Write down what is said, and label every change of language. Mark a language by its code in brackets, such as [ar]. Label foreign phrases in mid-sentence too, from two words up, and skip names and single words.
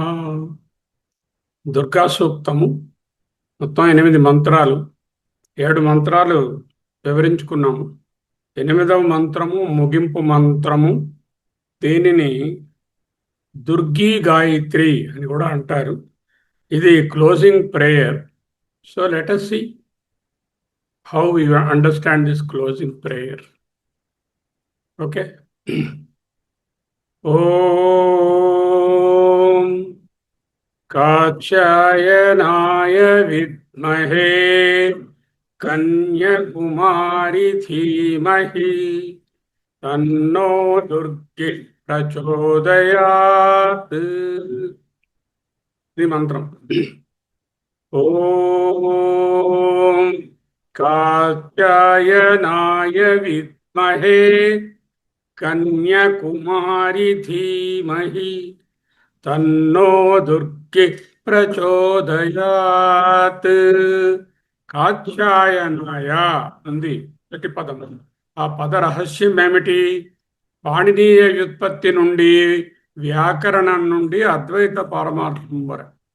[te] దుర్గా సూక్తము మొత్తం 8 మంత్రాలు. 7 మంత్రాలు వివరించుకున్నాము. 8వ మంత్రము ముగింపు మంత్రము. దీనిని దుర్గీ గాయత్రి అని కూడా అంటారు. ఇది [en] closing prayer. so let us see how we understand this closing prayer. Okay. [sa] ఓం कात्यायनाय विद्महे कन्याकुमारी धीमहि तन्नो दुर्गे प्रचोदयात्. [te] ఇది మంత్రం. [sa] ఓం कात्यायनाय विद्महे कन्याकुमारी धीमहि తన్నో దుర్గి ప్రచోదయాత్. [te] కాత్యాయనాయ ఉంది ప్రతి పదము. ఆ పద రహస్యం ఏమిటి? పాణినీయ వ్యుత్పత్తి నుండి, వ్యాకరణం నుండి అద్వైత పారమార్థం వరకు.